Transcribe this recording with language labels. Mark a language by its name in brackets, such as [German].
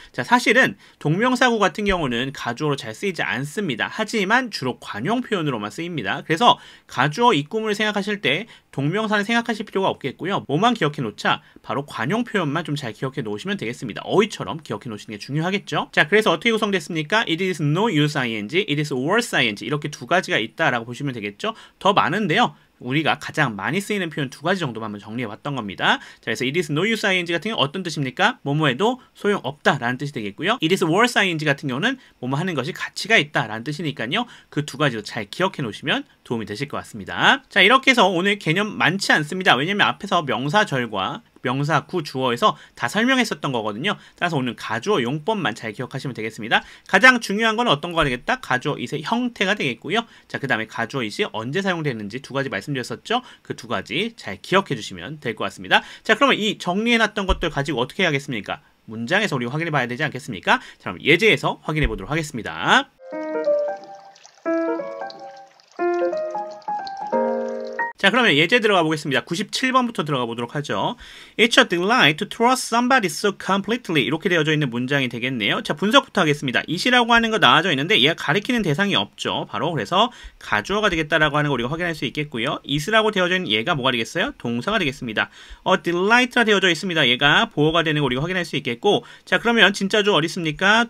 [Korean] 자, 사실은 동명사구 같은 경우는 가주어로 잘 쓰이지 않습니다. 하지만 주로 관용 표현으로만 쓰입니다. 그래서 가주어 it 구문을 생각하실 때 동명사는 생각하실 필요가 없겠고요. 뭐만 기억해 놓자? 바로 관용 표현만 좀 잘 기억해 놓으시면 되겠습니다. 어휘처럼 기억해 놓으시는 게 중요하겠죠? 자, 그래서 어떻게 구성됐습니까? [English] It is no use ing, it is worse ing, [Korean] 이렇게 2가지가 있다라고 보시면 되겠죠? 더 많은데요, 우리가 가장 많이 쓰이는 표현 2가지 정도만 한번 정리해 봤던 겁니다. 자, 그래서 [English] it is no use ing [Korean] 같은 경우는 어떤 뜻입니까? 뭐뭐해도 소용없다 라는 뜻이 되겠고요. [English] it is worse ing [Korean] 같은 경우는 뭐뭐 하는 것이 가치가 있다 라는 뜻이니까요. 그 2가지도 잘 기억해 놓으시면 도움이 되실 것 같습니다. 자, 이렇게 해서 오늘 개념 많지 않습니다. 왜냐면 앞에서 명사절과 명사구 주어에서 다 설명했었던 거거든요. 따라서 오늘 가주어 용법만 잘 기억하시면 되겠습니다. 가장 중요한 건 어떤 거가 되겠다? 가주어 it의 형태가 되겠고요. 자, 그 다음에 가주어 it이 언제 사용되는지 2가지 말씀드렸었죠. 그 2가지 잘 기억해 주시면 될 것 같습니다. 자, 그러면 이 정리해놨던 것들 가지고 어떻게 해야겠습니까? 문장에서 우리 확인해 봐야 되지 않겠습니까? 자, 그럼 예제에서 확인해 보도록 하겠습니다. 자, 그러면 예제 들어가 보겠습니다. 97번부터 들어가 보도록 하죠. [English] It's a delight to trust somebody so completely, [Korean] 이렇게 되어져 있는 문장이 되겠네요. 자, 분석부터 하겠습니다. it이라고 하는 거 나와져 있는데 얘가 가리키는 대상이 없죠. 바로 그래서 가주어가 되겠다라고 하는 거 우리가 확인할 수 있겠고요. it라고 되어져 있는 얘가 뭐가 되겠어요? 동사가 되겠습니다. delight가 되어져 있습니다. 얘가 보어가 되는 거 우리가 확인할 수 있겠고, 자, 그러면 진짜 주어 어디 있습니까?